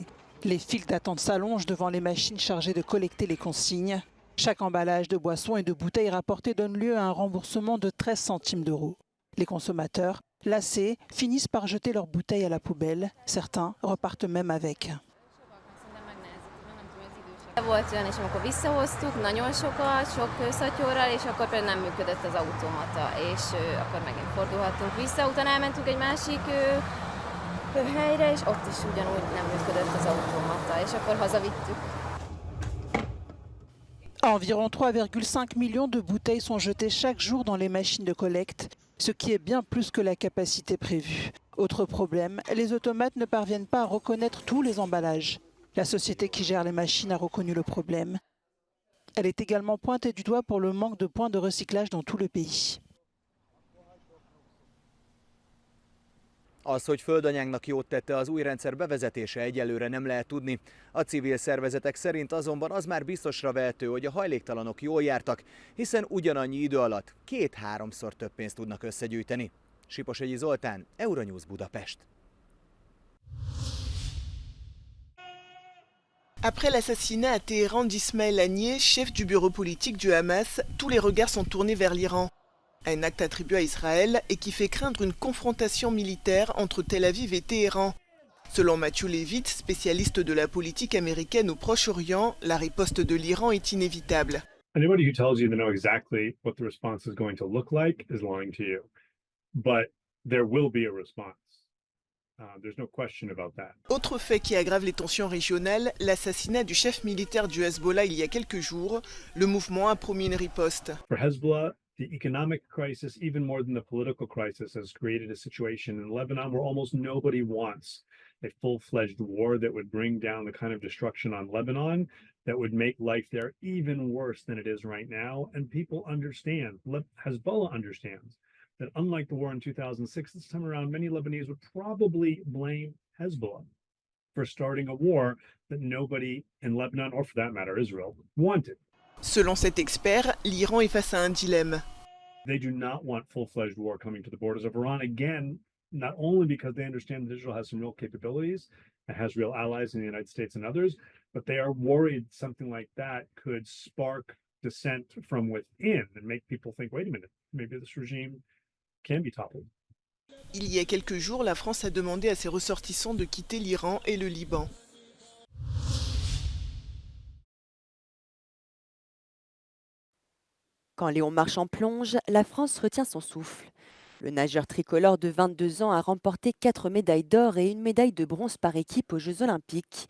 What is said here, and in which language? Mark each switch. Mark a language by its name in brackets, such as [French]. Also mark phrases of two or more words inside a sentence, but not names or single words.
[French] Les files d'attente s'allongent devant les machines chargées de collecter les consignes. Chaque emballage de boissons et de bouteilles rapportées donne lieu à un remboursement de 13 centimes d'euros. Les consommateurs, lassés, finissent par jeter leurs bouteilles à la poubelle. Certains repartent même avec. [Hungarian] Volt olyan is, amikor visszahoztuk, nagyon sokat, sok szatyorral, és akkor például nem működött az automata, és akkor megint fordulhattunk vissza. Utána elmentünk egy másik helyre, és ott is ugyanúgy nem működött az automata, és akkor hazavittük. [French] Environ 3,5 millions de bouteilles sont jetées chaque jour dans les machines de collecte, ce qui est bien plus que la capacité prévue. Autre problème, les automates ne parviennent pas à reconnaître tous les emballages. La société qui gère les machines a reconnu le problème. Elle est également pointée du doigt pour le manque de points de recyclage dans tout le pays. [Hungarian] Az, hogy földanyánknak jót tette az új rendszer bevezetése, egyelőre nem lehet tudni. A civil szervezetek szerint azonban az már biztosra vehető, hogy a hajléktalanok jól jártak, hiszen ugyanannyi idő alatt 2-3-szor több pénzt tudnak összegyűjteni. Siposegyi Zoltán, Euronews Budapest. [French] Après l'assassinat à Téhéran d'Ismaël Haniyeh, chef du bureau politique du Hamas, tous les regards sont tournés vers l'Iran. Un acte attribué à Israël et qui fait craindre une confrontation militaire entre Tel Aviv et Téhéran. Selon Matthew Levitt, spécialiste de la politique américaine au Proche-Orient, la riposte de l'Iran est inévitable. [English] Anybody who tells you they know exactly what the response is going to look like is lying to you. But there will be a response. There's no question about that. [French] Autre fait qui aggrave les tensions régionales, l'assassinat du chef militaire du Hezbollah il y a quelques jours. Le mouvement a promis une riposte. [English] For Hezbollah, the economic crisis, even more than the political crisis, has created a situation in Lebanon where almost nobody wants a full-fledged war that would bring down the kind of destruction on Lebanon that would make life there even worse than it is right now. And people understand, Hezbollah understands, that unlike the war in 2006, this time around, many Lebanese would probably blame Hezbollah for starting a war that nobody in Lebanon, or for that matter, Israel, wanted. [French] Selon cet expert, l'Iran est face à un dilemme. [English] They do not want full-fledged war coming to the borders of Iran, again, not only because they understand that Israel has some real capabilities and has real allies in the United States and others, but they are worried something like that could spark dissent from within and make people think, wait a minute, maybe this regime can be toppled. [French] Il y a quelques jours, la France a demandé à ses ressortissants de quitter l'Iran et le Liban. Quand Léon Marchand plonge, la France retient son souffle. Le nageur tricolore de 22 ans a remporté 4 médailles d'or et une médaille de bronze par équipe aux Jeux Olympiques.